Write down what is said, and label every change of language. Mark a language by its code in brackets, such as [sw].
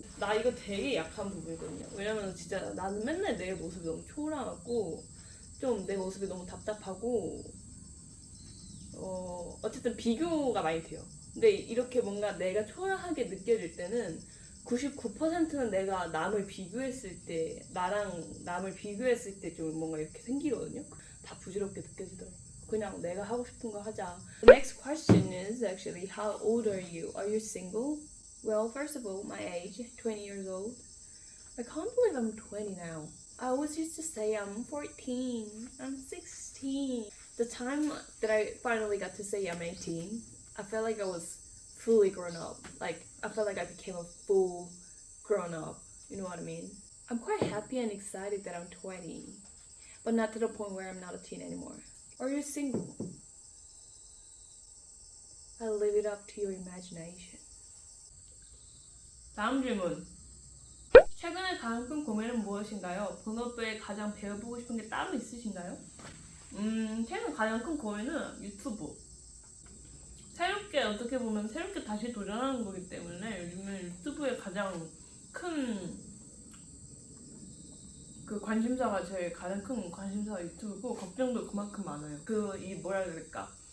[ko] 나 이거 되게 약한 부분이거든요. 왜냐면 진짜 나는 맨날 내 모습이 너무 초라하고 좀 내 모습이 너무 답답하고 어쨌든 비교가 많이 돼요. 근데 이렇게 뭔가 내가 초라하게 느껴질 때는 99%는 내가 남을 비교했을 때 나랑 남을 비교했을 때 좀 뭔가 이렇게 생기거든요. 다 부질없게 느껴지더라고요. 그냥 내가 하고 싶은 거 하자. [en] The next question is actually how old are you? Are you single? Well, first of all, my age, 20 years old. I can't believe I'm 20 now. I always used to say I'm 14, I'm 16. The time that I finally got to say I'm 18, I felt like I was fully grown up. Like, I felt like I became a full grown up. You know what I mean? I'm quite happy and excited that I'm 20, but not to the point where I'm not a teen anymore. Are you single? I leave it up to your imagination. [ko] 다음 질문. 최근에 가장 큰 고민은 무엇인가요? 본업에 가장 배워보고 싶은 게 따로 있으신가요? 최근 가장 큰 고민은 유튜브. 새롭게 어떻게 보면 새롭게 다시 도전하는 거기 때문에 요즘은 유튜브에 가장 큰 그 관심사가 제일 가장 큰 관심사가 유튜브고 걱정도 그만큼 많아요. 이 뭐라 해야 될까?